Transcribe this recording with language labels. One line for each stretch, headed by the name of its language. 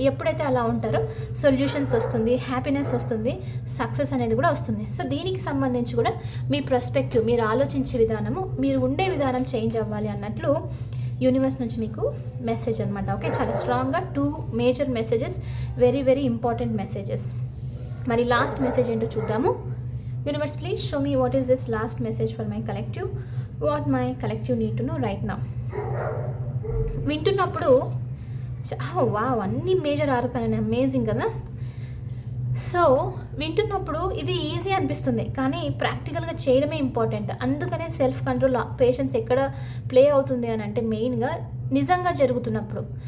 Telugu: ఎప్పుడైతే అలా ఉంటారో సొల్యూషన్స్ వస్తుంది, హ్యాపీనెస్ వస్తుంది, సక్సెస్ అనేది కూడా వస్తుంది. సో దీనికి సంబంధించి కూడా మీ పర్స్పెక్టివ్, మీరు ఆలోచించే విధానము, మీరు ఉండే విధానం చేంజ్ అవ్వాలి అన్నట్లు యూనివర్స్ నుంచి మీకు మెసేజ్ అనమాట. ఓకే, చాలా స్ట్రాంగ్గా 2 major messages, very important messages. మరి లాస్ట్ మెసేజ్ ఏంటో చూద్దాము.
English: Universe, please show me what is this last message for my collective. What my collective need to know right now.
Telugu: వింటున్నప్పుడు వావ్, అన్ని మేజర్ ఆర్కాన్, అమేజింగ్ కదా. So వింటున్నప్పుడు ఇది easy అనిపిస్తుంది, కానీ ప్రాక్టికల్గా చేయడమే ఇంపార్టెంట్. అందుకనే సెల్ఫ్ కంట్రోల్, పేషెన్స్ ఎక్కడ ప్లే అవుతుంది అని అంటే మెయిన్గా నిజంగా జరుగుతున్నప్పుడు.